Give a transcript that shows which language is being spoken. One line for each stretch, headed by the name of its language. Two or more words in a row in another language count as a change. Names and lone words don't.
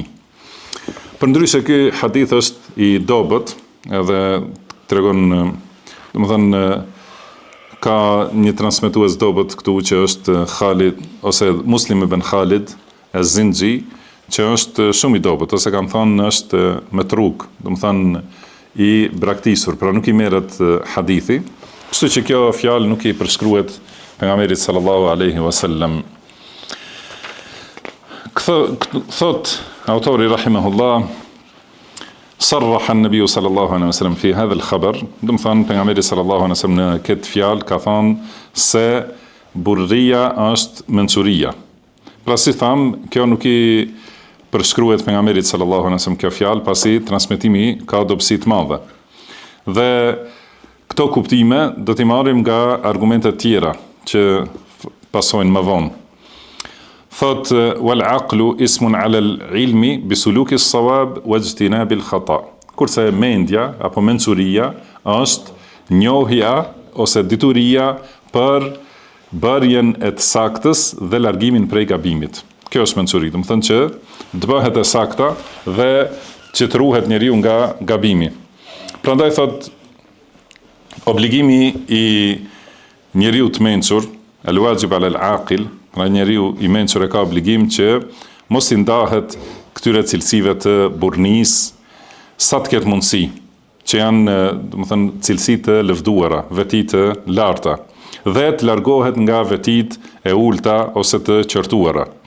Albanian: Përndryshe ky hadith është i dobët, edhe tregon, domethënë ka një transmetues dobët këtu që është Khalid ose Muslim ibn Khalid az-Zinji, që është shumë i dobët, ose kam thënë është metruk, domethënë i braktisur, pra nuk i merret hadithi, kështu që kjo fjalë nuk i përshkruhet pejgamberit
Arabic: صلى الله عليه وسلم.
Albanian: Thot autori
Arabic: rahimahullah, صرح النبي صلى الله عليه وسلم في هذا الخبر,
Albanian: do të thonë pejgamberi
Arabic: صلى الله عليه وسلم
Albanian: në këtë fjalë ka thonë se burria është mençuria. Pra si tham, kjo nuk i përshkruhet pejgamberit
Arabic: صلى الله عليه وسلم
Albanian: kjo fjalë, pasi transmetimi ka dobësi të madhe. Dhe këto kuptime do t'i marrim nga argumente tjera që pasojnë më vonë.
Arabic: Thot والعقل اسم على العلم بسلوك الصواب واجتناب الخطأ.
Albanian: Kurse mendja apo mençuria është njohja ose dituria për bërjen e të saktës dhe largimin prej gabimit. Kjo është mençuri, do të thënë që të bëhet e sakta dhe që të ruhet njeriu nga gabimi. Prandaj thot obligimi i njeriu të mençur,
Arabic: الواجب على العاقل,
Albanian: pra njeriu i mençur e ka obligim që mos i ndahet këtyre cilësive të burrnisë sa të ketë mundësi, që janë, do të thënë, cilësi të lëvduara, veti të larta, dhe të largohet nga vetit e ulta ose të qortuara.